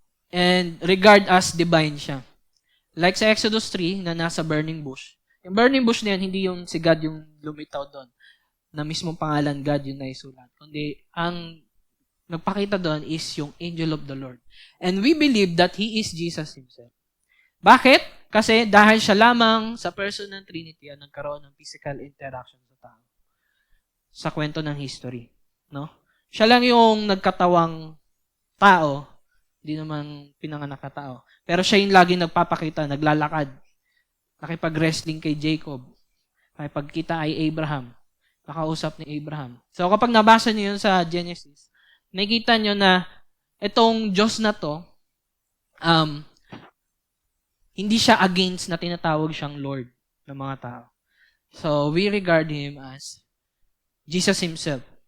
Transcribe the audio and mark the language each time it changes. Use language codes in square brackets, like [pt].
[tl] And regard as divine siya. Like sa Exodus 3 na nasa burning bush. Yung burning bush na yan, hindi yung si God yung lumitaw doon. Na mismong pangalan God yung naisulat. Kundi ang nagpakita doon is yung angel of the Lord. [en] And we believe that He is Jesus Himself. [tl] Bakit? Kasi dahil siya lamang sa person ng Trinity ang nagkaroon ng physical interaction sa tao. Sa kwento ng history. No? Siya lang yung nagkatawang tao, hindi naman pinanganak na tao. Pero siya yung laging nagpapakita, naglalakad, nakipag-wrestling kay Jacob, nakipagkita ay Abraham, nakausap ni Abraham. So kapag nabasa niyo yun sa Genesis, nakikita niyo na itong Diyos na to, hindi siya against na tinatawag siyang Lord ng mga tao. [en] So, we regard Him as Jesus Himself.